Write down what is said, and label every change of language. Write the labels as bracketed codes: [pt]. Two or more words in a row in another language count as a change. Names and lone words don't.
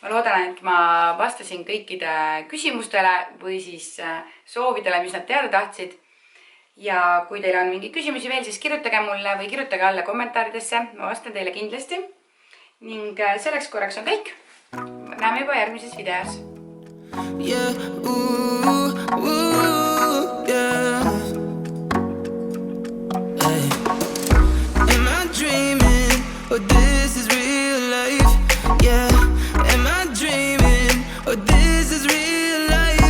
[et] ma loodan, et ma vastasin kõikide küsimustele või siis soovidele, mis nad teada tahtsid. Ja kui teil on mingi küsimusi veel, siis kirjutage mulle või kirjutage alla kommentaaridesse. Ma vastan teile kindlasti. Ning selleks korraks on kõik. Näeme juba järgmises videos. [en] Yeah, yeah. Hey. Am I dreaming or this is real life? Yeah. Am I dreaming or this is real life?